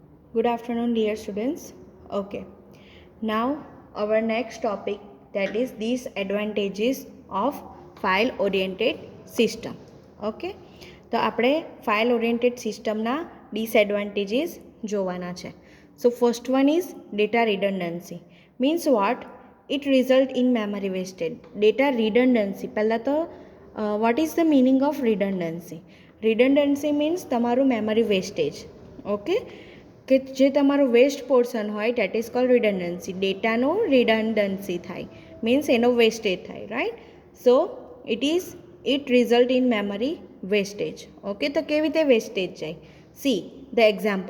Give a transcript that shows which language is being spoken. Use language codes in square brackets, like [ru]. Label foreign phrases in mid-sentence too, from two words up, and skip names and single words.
[en] Good afternoon, dear students. Okay, now our next topic, that is disadvantages of file oriented system. [gu] Okay, તો આપણે [en] file oriented system [gu] ના disadvantages જોવાના છે. [en] So first one is data redundancy. Means what? It result in memory wastage. Data redundancy. [gu] પહેલા તો [en] what is the meaning of redundancy? Redundancy means તમારું memory wastage. [gu] Okay, કે જે તમારો વેસ્ટ પોર્શન હોય [en] that is called redundancy. [gu] ડેટાનો રિડન્ડન્સી થાય મીન્સ એનો વેસ્ટેજ થાય, રાઈટ. [en] So it result in memory wastage. [gu] ઓકે, તો કેવી રીતે વેસ્ટેજ જાય? [en] see the example.